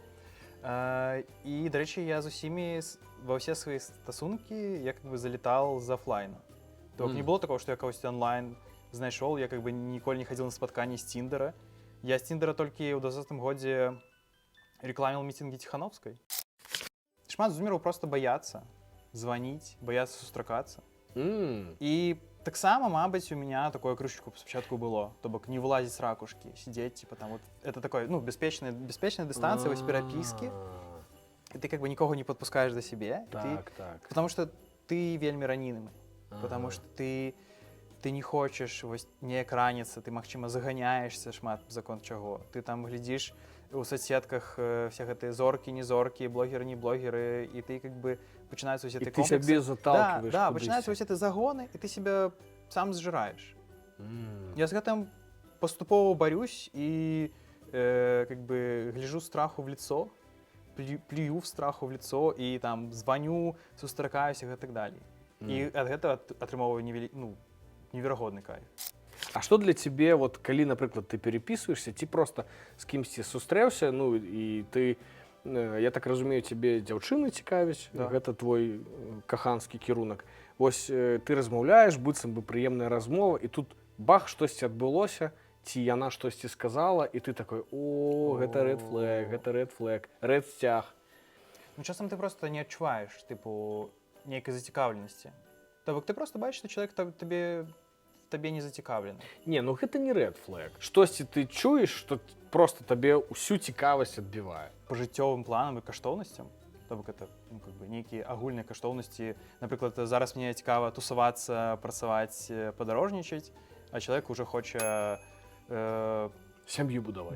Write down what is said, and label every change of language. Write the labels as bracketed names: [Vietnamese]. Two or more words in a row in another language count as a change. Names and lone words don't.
[Belarusian] І, дарэчы, я з усімі ва ўсе свае стасункі я залетал з офлайна. [Russian] Не было такого, [Belarusian] што я кагосьці онлайн знайшоў, я ніколі не хадзіў на спатканні з Тіндера. Я з Тіндера толькі ў 20-м годзе [Russian] рекламил митинги [Belarusian] Тихановской. Шмат зумераў [Russian] просто боятся звонить, боятся сустракаться. И [Belarusian] так само, мабыць, [Russian] у меня такое [Belarusian] крышечку спочатку [Russian] было. То бок не вылазить с ракушки, сидеть, типа там вот. Это такое, беспечная дистанция, вось пераписки. И ты никого не подпускаешь за себе. Так. Потому что ты вельми раненый. Потому что ты не хочешь [Belarusian] неяк раніцца, [Russian] ты, магчыма, заганяешься шмат закон чаго. [Belarusian] Ты там глядзіш у соцсетках все гэтыя зоркі, не зоркі, блогеры, не блогеры, і ты пачынаюцца ўсе [Russian] ты сябе заталкиваешь. Да, [Belarusian] пачынаюцца ўсе ты загоны, [Russian] і ты себя сам зжираешь. [Belarusian] Я з гэтым паступова барюсь і [Russian] гляжу страху в лицо, плюю в страху в лицо [Belarusian] і там звоню, сустракаюся і так далее. І ад гэтага атрымоўваю неверагодны кайф. А што для цябе, вот, калі, напрыклад, ты перепісваешся, ці проста з кімсьці сустрэўся, ну, і ты, я так разумею, цябе дзяўчыны цікавяць, Да. гэта твой каханскі кірунак. Вось ты размаўляеш, быццам бы прыемная размова, і тут бах, штосьці адбылося, ці яна штосьці сказала, і ты такой: о, гэта [English] red flag, [Belarusian] red сцяг. Ну, часам ты просто не адчуваеш, типу, нейкай зацікаўленасці. То бок ты просто бачиш, што чалавек табе не зацікаўлены. Не, ну гэта не [English] red flag. [Belarusian] Штосьці ты чуеш, што просто табе ўсю цікавасць адбівае. Па жыццёвым планам і каштоўнасцям, то бок это, нейкія агульныя каштоўнасці. Напрыклад, зараз мне цікава тусавацца, працаваць, падарожнічаць, а чалавек уже хоча Сям'ю будаваць.